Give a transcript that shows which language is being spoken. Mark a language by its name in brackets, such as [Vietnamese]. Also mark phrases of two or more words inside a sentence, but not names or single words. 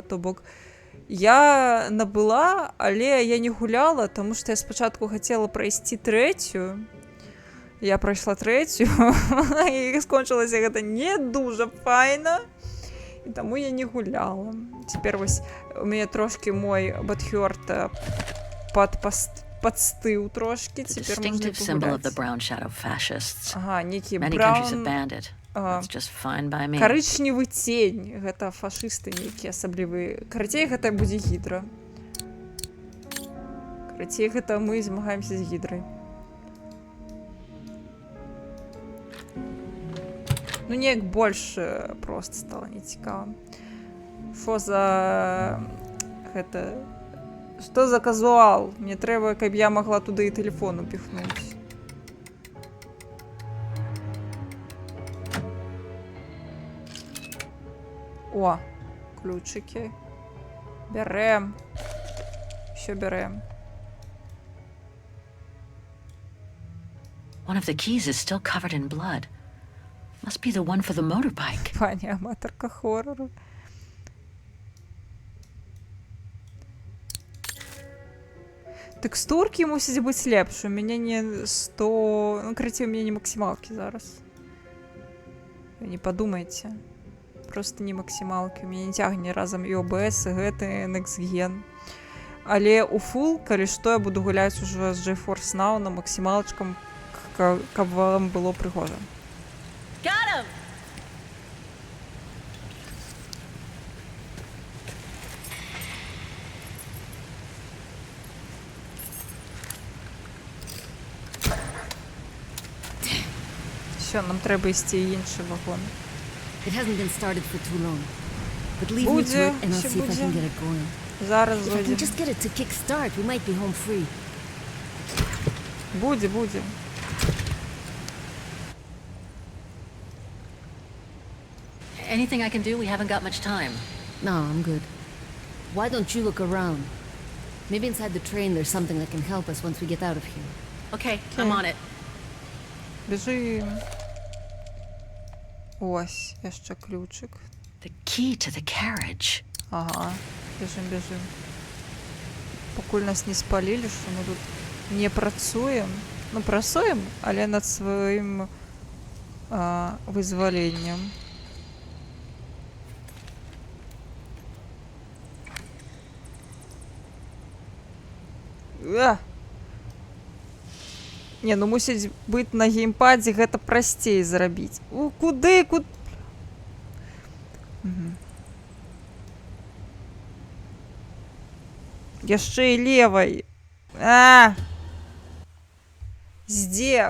[Belarusian] То бок, я набыла, але я не гуляла, таму што я спачатку хацела прайсці 3-ю. Я прайшла 3-ю, і скончылася гэта не дужа файна. І таму я не гуляла. Цяпер вось у мяне трошкі мой бадхёрт падстыў трошкі. [English] The [Belarusian] Цяпер можна [English] distinctive symbol of the [Belarusian] пагуляць. [English] brown shadow fascists. [Belarusian] Ага, некі [English] Many countries have [Belarusian] браун... [English] banned it. It's just fine by me. [Belarusian] Карычневы цень. Гэта фашысты нейкія асаблівыя. Карацей, гэта будзе гідра. Карацей, гэта мы змагаемся з гідрай. Ну, неяк больш проста стала нецікава. Што за... Гэта... Што за казуал? Мне трэба, каб я магла туды і тэлефон упіхнуць. [Ukrainian] О, ключики. [Belarusian] Бярем. Всё бярем. [English] One of the keys is still covered in blood. Must be the one for the motorbike. [Belarusian] Пані аматорка хорору. Тэкстуркі мусяць быць лепш. У мяне не 100... Ну, карацей, у мяне не максімалкі зараз. Вы не падумайце. Просто не максімалкі. У мяне не цягне разам і OBS, і гэты Next Gen. Але у Full, калі што, я буду гуляць ужо з GeForce Now на максімалачкам, каб вам было прыгожа. [English] Got him! [Ukrainian] Все, нам треба ісці інший вагон. [English] It hasn't been started for too long. But leave me to it and I'll see if I can get it going. [Ukrainian] Зараз [English] If I can [Ukrainian] зайдемо. [English] just get it to kick start, we might be home free. [Ukrainian] Буде, буде. [English] Anything I can do? We haven't got much time. No, I'm good. Why don't you look around? Maybe inside the train there's something that can help us once we get out of here. Okay, I'm on it. [Ukrainian] Біжим. Ось, ще ключик. [English] The key to the carriage. [Ukrainian] Ага, біжим, біжим. Покуль нас не спалили, що ми тут не працюємо. Ну, працюємо, але над своїм визволенням. [Belarusian] Не, ну мусіць быць на геймпадзе, гэта прасцей зрабіць. Куды? Яшчэ і левай. Здзек.